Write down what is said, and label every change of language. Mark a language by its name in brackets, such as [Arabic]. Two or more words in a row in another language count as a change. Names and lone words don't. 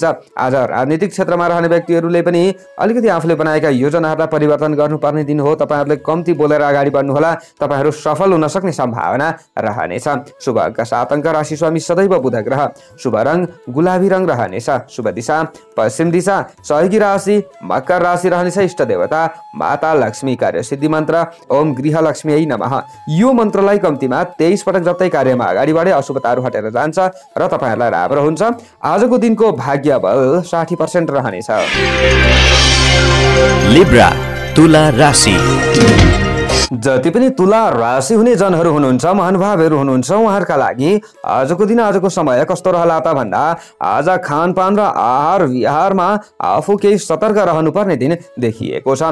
[Nepali] आज राजनीतिक क्षेत्रमा रहने व्यक्तिहरूले पनि अलिकति आफूले बनाएका योजनाहरूलाई परिवर्तन गर्नुपर्ने दिन हो। तपाईहरुले कम्ती बोलेर अगाडि बढ्नुहोला। तपाईहरु सफल हुन सक्ने सम्भावना रहनेछ। शुभ अङ्क 7 अङ्क राशि स्वामी सदैव बुध ग्रह, शुभ रङ गुलाबी रङ रहनेछ, शुभ दिशा पश्चिम दिशा, सहयोगी राशि मकर राशि रहनेछ, इष्ट देवता माता लक्ष्मी, कार्य सिद्धि मन्त्र [Sanskrit] ओम गृह लक्ष्मी नमः। [Nepali] यो मन्त्रलाई कम्तीमा 23 पटक जप्दै कार्यमा अगाडि बढे अशुभताहरू हटेर जान्छ र तपाईहरुलाई राम्रो हुन्छ। आजको दिनको भाग्य बल 60% रहनेछ। लिब्रा तुला राशि। जति पनि तुला राशि हुने जनहरू हुनुहुन्छ, महानुभावहरू हुनुहुन्छ, उहाँहरूका लागि आजको दिन आजको समय कस्तो रहला त भन्दा आज खानपान र आहार विहारमा आफू केही सतर्क रहनुपर्ने दिन देखिएको छ।